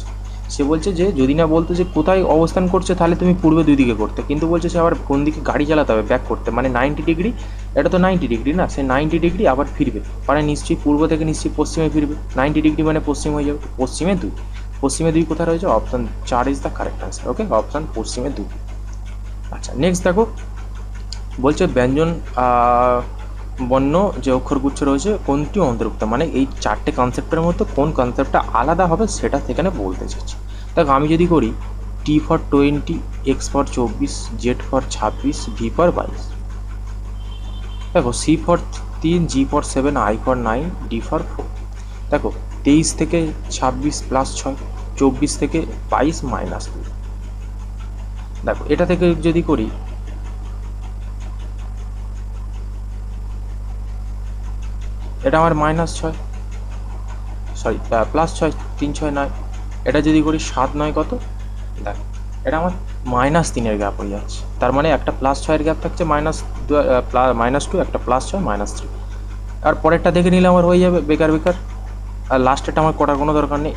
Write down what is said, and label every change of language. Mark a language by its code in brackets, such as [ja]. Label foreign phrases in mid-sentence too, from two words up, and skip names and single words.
[bn] সে বলছে যে যদি না বলতো যে কোথায় অবস্থান করছে তাহলে তুমি পূর্বে 2 দিকে করতে, কিন্তু বলছে সে আবার কোন দিকে গাড়ি চালাতে হবে ব্যাক করতে, মানে 90 ডিগ্রি, এটা তো 90 ডিগ্রি না, সে 90 ডিগ্রি আবার ফিরবে, মানে নিশ্চয়ই পূর্ব থেকে নিশ্চয়ই পশ্চিমে ফিরবে, 90 ডিগ্রি মানে পশ্চিম হয়ে যাবে, পশ্চিমে 2, পশ্চিমে 2 কোথায় রয়েছে, [en] option 4 is the correct answer. [bn] ওকে, অপশান পশ্চিমে 2। আচ্ছা নেক্সট দেখো বলছে ব্যঞ্জন বর্ণ যে অক্ষরগুচ্ছ রয়েছে কোনটি অন্তর্ভুক্ত, মানে এই 4টে কনসেপ্টের মধ্যে কোন কনসেপ্টটা আলাদা হবে সেটা সেখানে বলতে চাইছি। দেখো আমি যদি করি [en] T for 20, X for 24, Z for 26, V for 22, [bn] দেখো [en] C for 3, G for 7, I for 9, D for 4। [bn] দেখো 23 থেকে 26 প্লাস 6, 24 থেকে 22 মাইনাস 2। দেখো এটা থেকে যদি করি, এটা আমার -6, সরি +6, 3 6 9, এটা যদি করি 7 9 কত, দেখো এটা আমার -3-এর গ্যাপ হয়ে যাচ্ছে, তার মানে একটা +6-এর গ্যাপ থাকছে, -2, একটা +6 -3, আর পরেরটা দেখে নিলে আমার হয়ে যাবে বেকার বেকার, আর লাস্টেরটা আমার করার কোনো দরকার নেই।